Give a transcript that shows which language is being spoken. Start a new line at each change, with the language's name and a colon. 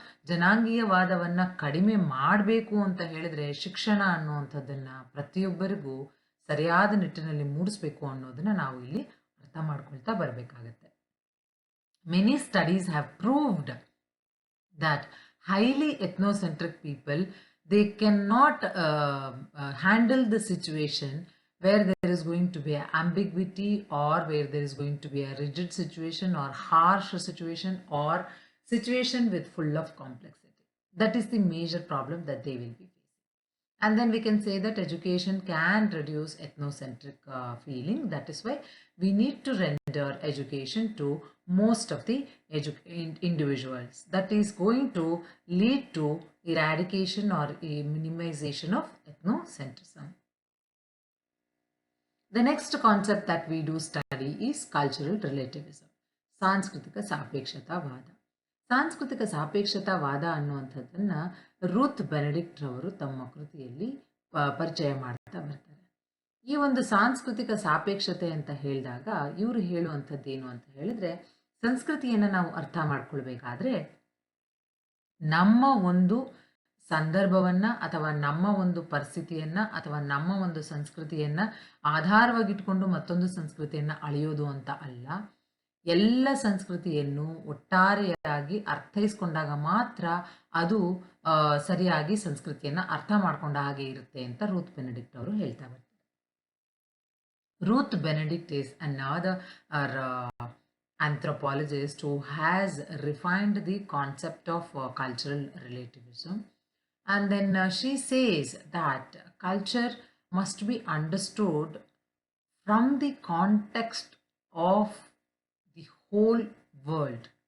Kannada: ಜನಾಂಗೀಯವಾದವನ್ನ ಕಡಿಮೆ ಮಾಡಬೇಕು ಅಂತ ಹೇಳಿದ್ರೆ ಶಿಕ್ಷಣ ಅನ್ನುವಂಥದ್ದನ್ನ ಪ್ರತಿಯೊಬ್ಬರಿಗೂ ಸರಿಯಾದ ನಿಟ್ಟಿನಲ್ಲಿ ಮೂಡಿಸ್ಬೇಕು ಅನ್ನೋದನ್ನ ನಾವು ಇಲ್ಲಿ ಅರ್ಥ ಮಾಡ್ಕೊಳ್ತಾ ಬರಬೇಕಾಗತ್ತೆ.
English: Many studies have proved that highly ethnocentric people, they cannot handle the situation where there is going to be an ambiguity or where there is going to be a rigid situation or harsh situation or situation with full of complexity. That is the major problem that they will be facing. And then we can say that education can reduce ethnocentric feeling. That is why we need to render education to most of the individuals. That is going to lead to eradication or a minimization of ethnocentrism. The next concept that we do study is cultural relativism.
Kannada: ಸಾಂಸ್ಕೃತಿಕ ಸಾಪೇಕ್ಷತಾವಾದ. ಸಾಂಸ್ಕೃತಿಕ ಸಾಪೇಕ್ಷತಾವಾದ ಅನ್ನುವಂಥದ್ದನ್ನ Routh Benedict ರವರು ತಮ್ಮ ಕೃತಿಯಲ್ಲಿ ಪರಿಚಯ ಮಾಡ್ತಾ ಬರ್ತಾರೆ. ಈ ಒಂದು ಸಾಂಸ್ಕೃತಿಕ ಸಾಪೇಕ್ಷತೆ ಅಂತ ಹೇಳಿದಾಗ ಇವರು ಹೇಳುವಂಥದ್ದೇನು ಅಂತ ಹೇಳಿದ್ರೆ, ಸಂಸ್ಕೃತಿಯನ್ನು ನಾವು ಅರ್ಥ ಮಾಡ್ಕೊಳ್ಬೇಕಾದ್ರೆ ನಮ್ಮ ಒಂದು ಸಂದರ್ಭವನ್ನ ಅಥವಾ ನಮ್ಮ ಒಂದು ಪರಿಸ್ಥಿತಿಯನ್ನ ಅಥವಾ ನಮ್ಮ ಒಂದು ಸಂಸ್ಕೃತಿಯನ್ನ ಆಧಾರವಾಗಿಟ್ಕೊಂಡು ಮತ್ತೊಂದು ಸಂಸ್ಕೃತಿಯನ್ನ ಅಳೆಯೋದು ಅಂತ ಅಲ್ಲ, ಎಲ್ಲ ಸಂಸ್ಕೃತಿಯನ್ನು ಒಟ್ಟಾರೆಯಾಗಿ ಅರ್ಥೈಸ್ಕೊಂಡಾಗ ಮಾತ್ರ ಅದು ಸರಿಯಾಗಿ ಸಂಸ್ಕೃತಿಯನ್ನ ಅರ್ಥ ಮಾಡ್ಕೊಂಡ ಹಾಗೆ ಇರುತ್ತೆ ಅಂತ ರೂತ್ ಬೆನೆಡಿಕ್ಟ್ ಅವರು ಹೇಳ್ತಾ ಬರ್ತಾರೆ.
English: Ruth Benedict is another anthropologist who has refined the concept of cultural relativism, and then she says that culture must be understood from the context of the whole world.